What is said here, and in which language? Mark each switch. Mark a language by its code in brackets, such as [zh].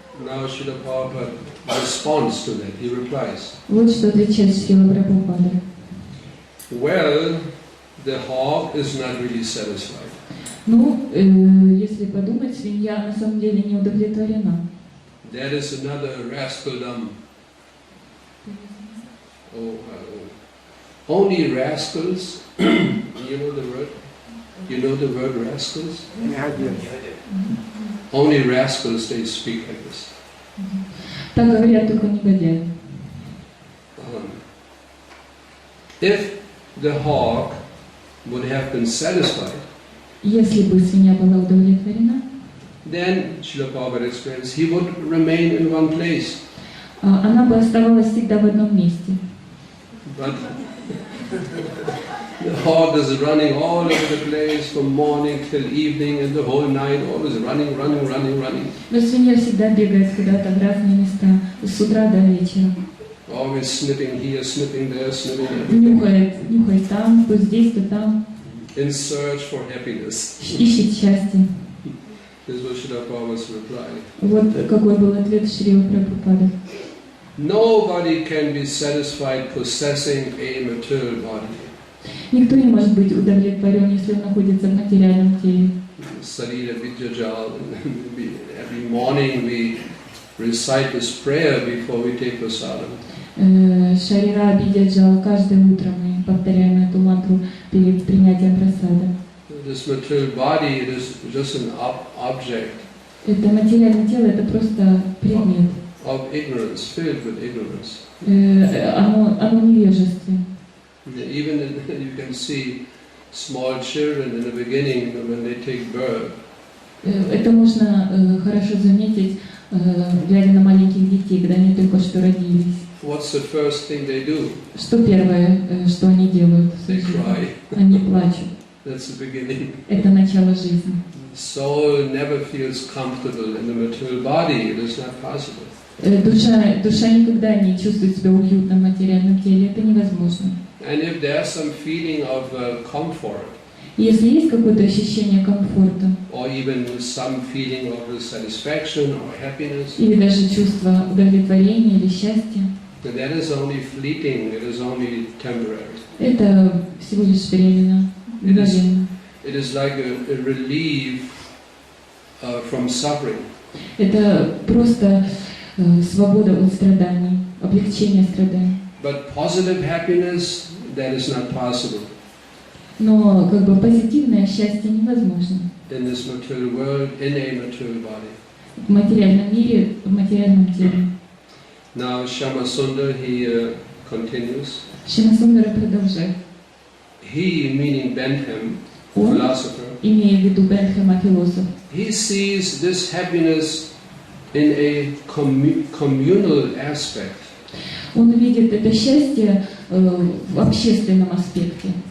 [en] Now Srila Prabhupada responds to that. He replies, [ru] Вот что отвечает Шрила Прабхупада. [en] well, the hog is not really satisfied. [ru] Ну, если подумать, свинья на самом деле не удовлетворена. [en] That is another rascaldom. Only rascals, you know the word? You know the word rascals? Only rascals, they speak like this. [ru] Так говорят только негодяи. [en] If the hog would have been satisfied, [ru] Если бы свинья была удовлетворена, [en] then, Srila Prabhupada explains, he would remain in one place. [ru] Она бы оставалась всегда в одном месте. [en] But the hog is running all over the place from morning till evening and the whole night, always running. [ru] Но свинья всегда бегает куда-то в разные места, с утра до вечера. [en] Always sniffing here, sniffing there, sniffing everywhere. [ru] Нюхает там, то здесь, то там. [en] In search for happiness. [ru] Ищет счастье. [en] This was Srila Prabhupada's reply. [ru] Вот какой был ответ Шрилы Прабхупады. [en] Nobody can be satisfied possessing a material body. [ru] Никто не может быть удовлетворен, если он находится в материальном теле. [en] Sarira Vidyajal. Every morning we recite this prayer before we take prasadam. [ru] Шарира Бидяджал, каждое утро мы повторяем эту мантру перед принятием прасада. [en] This material body, it is just an object. [ru] Это материальное тело, это просто предмет. [en] Of ignorance, filled with ignorance. [ru] Оно невежестве. [en] Even you can see small children in the beginning when they take birth. [ru] Это можно хорошо заметить, глядя на маленьких детей, когда они только что родились. [en] What's the first thing they do? [ru] Что первое, что они делают? [en] They cry. [ru] Они плачут. [en] That's the beginning. [ru] Это начало жизни. [en] Soul never feels comfortable in the material body. It is not possible. [ru] Душа никогда не чувствует себя уютно в материальном теле. Это невозможно. [en] And if there's some feeling of comfort, [ru] если есть какое-то ощущение комфорта, [en] or even some feeling of satisfaction or happiness, [ru] или даже чувство удовлетворения или счастья, [en] then that is only fleeting. It is only temporary. [ru] это всего лишь временно, мгновенно. [en] It is like a relief from suffering. [ru] Это просто свобода от страданий, облегчение страданий. [en] But positive happiness, that is not possible. [ru] Но как бы позитивное счастье невозможно. [en] In this material world, in a material body. [ru] В материальном мире, в материальном теле. [en] Now Shama Sundar, he continues. [ru] Шьямасундара продолжает. [en] He, meaning Bentham, [ru] Он, [en] philosopher, [ru] имея в виду Бентхэма, философ, [en] he sees this happiness in a communal aspect. [ru] он видит это счастье в общественном аспекте.